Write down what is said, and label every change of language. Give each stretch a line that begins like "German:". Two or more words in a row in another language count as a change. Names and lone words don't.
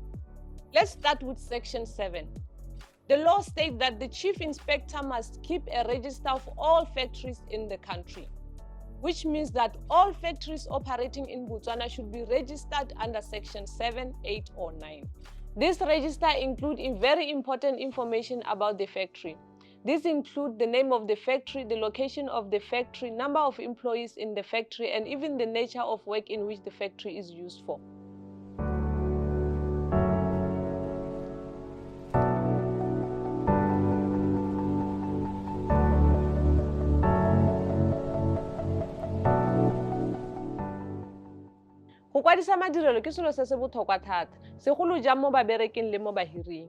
English: Let's start with Section 7. The law states that the chief inspector must keep a register of all factories in the country, which means that all factories operating in Botswana should be registered under Section 7, 8 or 9. This register includes very important information about the factory. These include the name of the factory, the location of the factory, number of employees in the factory, and even the nature of work in which the factory is used for.
Tswana: Go kwadisa madirelo ke selo se se botlhokwa thata, segolo jang mo babereking le mo bahiring.